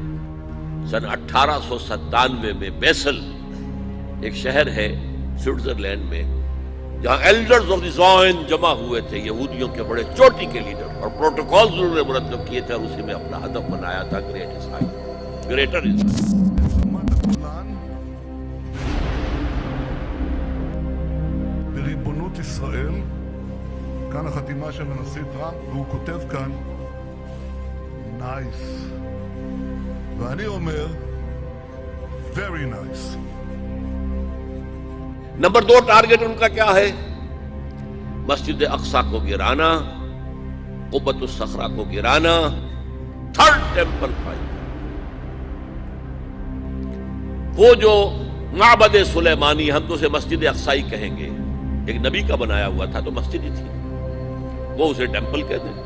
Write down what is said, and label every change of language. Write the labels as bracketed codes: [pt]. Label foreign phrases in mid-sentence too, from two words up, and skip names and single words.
[ur] سن 1897 میں بیسل ایک شہر ہے سوئٹزرلینڈ میں، جہاں ایلڈرز آف دی زائن جمع ہوئے تھے، یہودیوں کے بڑے چوٹی کے لیڈر، اور پروٹوکول انہوں نے مرتب کیے تھے، اور اسی میں اپنا ہدف بنایا تھا گریٹ اسرائیل، گریٹر اسرائیل. [he] בריבונות ישראל, כאן החתימה של הנשיא טראמפ, והוא כותב כאן nice, ואני אומר [en] very nice. [ur] نمبر 2 ٹارگٹ ان کا کیا ہے؟ مسجد اقصی کو گرانا، قبۃ الصخرہ کو گرانا، [en] 3rd Temple fight. [ur] وہ جو معبد سلیمانی، ہم تو اسے مسجد اقصی کہیں گے، ایک نبی کا بنایا ہوا تھا تو مسجد ہی تھی، وہ اسے ٹیمپل کہتے ہیں.